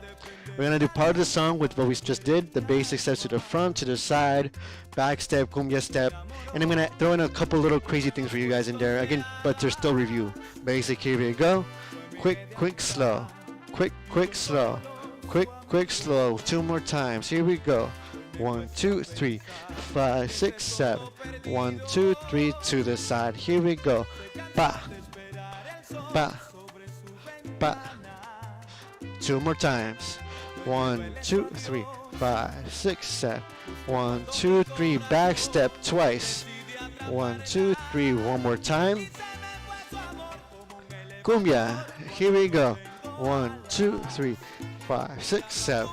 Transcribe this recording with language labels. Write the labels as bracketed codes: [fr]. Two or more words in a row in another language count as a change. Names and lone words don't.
[en] We're going to do part of the song with what we just did, the basic steps to the front, to the side, back step, cumbia step, and I'm going to throw in a couple little crazy things for you guys in there, again, but they're still review. Basic, here we go. Quick, quick, slow. Quick, quick, slow. Quick, quick, slow. 2 more times. Here we go. 1, 2, 3, 5, 6, 7. 1, 2, 3, to the side. Here we go. Ba, ba, ba. 2 more times. 1, 2, 3, 5, 6, 7. 1, 2, 3, back step twice. 1, 2, 3, one more time. Cumbia, here we go. 1, 2, 3, 5, 6, 7.